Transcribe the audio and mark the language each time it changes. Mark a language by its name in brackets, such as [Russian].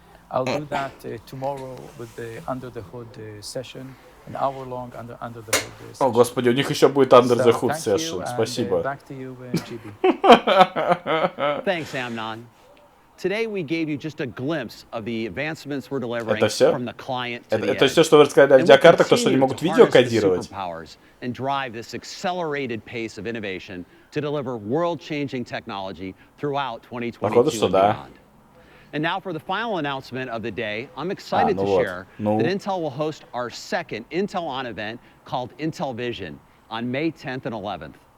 [English] I'll do that tomorrow with the under the hood session, an hour-long under the hood session. [Russian] О, господи, у них еще будет [English] under the hood session. [Russian] Спасибо. [English] Back to you, GB. Thanks, Amnon. Today we gave you just a glimpse of the advancements we're delivering from the client to the edge. [Russian] Это все, что вы рассказали о видеокартах, то, что они могут видео кодировать. [English] And drive this accelerated pace of innovation to deliver world-changing technology throughout 2022 and beyond. And now for the final announcement of the day, I'm excited to share that Intel will host our second Intel On event called Intel Vision on May 10th and 11th.